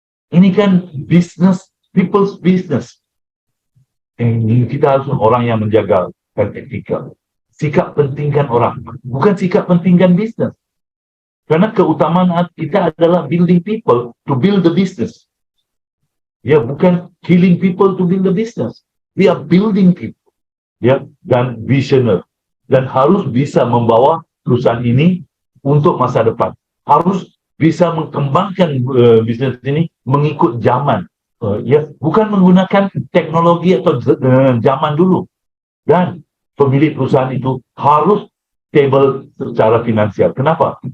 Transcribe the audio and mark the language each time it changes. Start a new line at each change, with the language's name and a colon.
Indonesian: Ini kan
English: business, people's business.
Indonesian: Kita harus orang yang menjaga etika. Sikap pentingkan orang, bukan sikap pentingkan bisnis. Karena keutamaan kita adalah
English: building people to build the business.
Indonesian: Ya, bukan
English: killing people to build the business. We are building people.
Indonesian: Ya, dan visioner. Dan harus bisa membawa perusahaan ini untuk masa depan. Harus bisa mengembangkan bisnis ini mengikut zaman. Ya, bukan menggunakan teknologi atau zaman dulu. Dan pemilik perusahaan itu harus stable secara finansial. Kenapa?